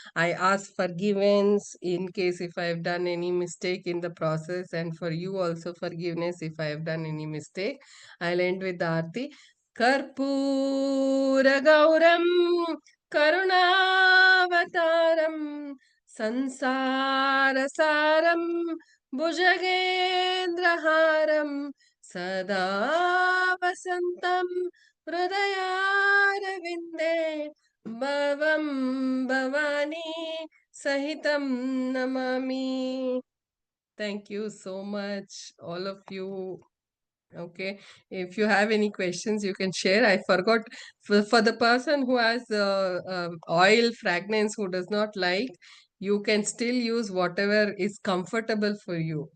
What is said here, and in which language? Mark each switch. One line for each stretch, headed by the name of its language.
English: I ask forgiveness in case if I have done any mistake in the process, and for you also forgiveness if I have done any mistake. I'll end with the Aarti.
Sanskrit: Karpura Gauram Karunavataram Sansarasaram भुजगेन्द्रहारं सदा वसन्तं हृदयारविन्दे भवं भवानी सहितं Namami.
English: Thank you so much, all of you. Okay, if you have any questions, you can share. I forgot for the person who has oil fragrance who does not like, you can still use whatever is comfortable for you.